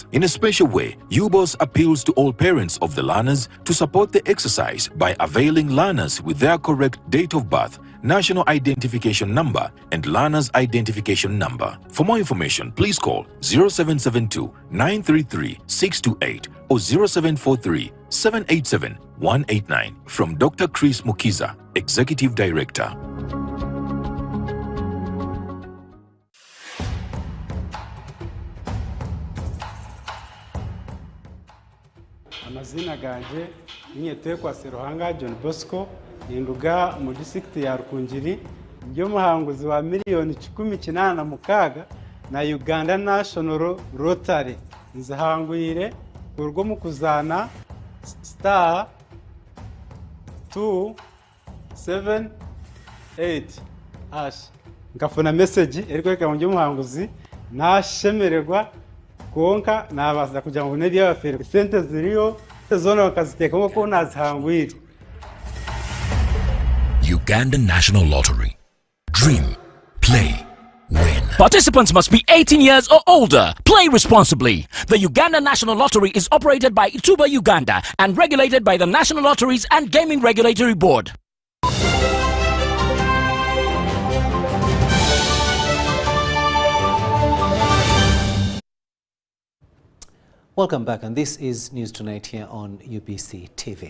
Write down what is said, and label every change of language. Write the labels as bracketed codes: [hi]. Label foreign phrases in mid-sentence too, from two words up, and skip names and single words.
[en] In a special way, UBOS appeals to all parents of the learners to support the exercise by availing learners with their correct date of birth, national identification number, and learner's identification number. For more information, please call 0772 933 628 or 0743 787 189 from Dr. Chris Mukiza, Executive Director. [nyn] Amazina ganje ninyetekwa Seruhanga John Bosco ninduga mu district ya Rukungiri ndio muhanguzi wa miliyoni 16 na Uganda National Rotary nzahangwire urwo mu kuzana star 278 hash ngafuna message eriko ndio muhanguzi nashemererwa konka nabaza kugira ngo neri y'abafere sente ziriyo zona bakaziteka ko nazihangwire. [en] Uganda National Lottery. Dream, play, win. Participants must be 18 years or older. Play responsibly. The Uganda National Lottery is operated by Ituba Uganda and regulated by the National Lotteries and Gaming Regulatory Board. Welcome back, and this is News Tonight here on UBC TV.